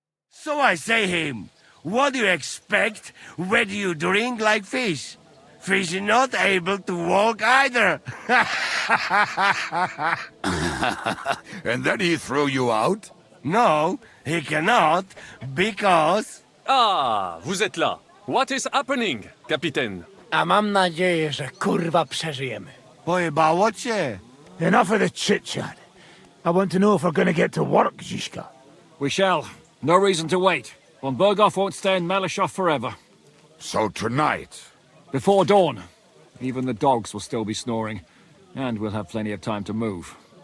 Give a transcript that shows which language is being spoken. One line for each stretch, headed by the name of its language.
English: So I say him, what do you expect when you drink like fish? Fish is not able to walk either. And then he threw you out? No, he cannot, because...
French: Ah, vous êtes là.
English: What is happening, Capitaine?
Polish: A mam nadzieję, że kurwa przeżyjemy. Pojebało cię.
English: Enough of the chit-chat. I want to know if we're gonna get to work, Zishka. We shall. No reason to wait. Von Berghoff won't stay in Maleshov forever. So tonight? Before dawn. Even the dogs will still be snoring. And we'll have plenty of time to move.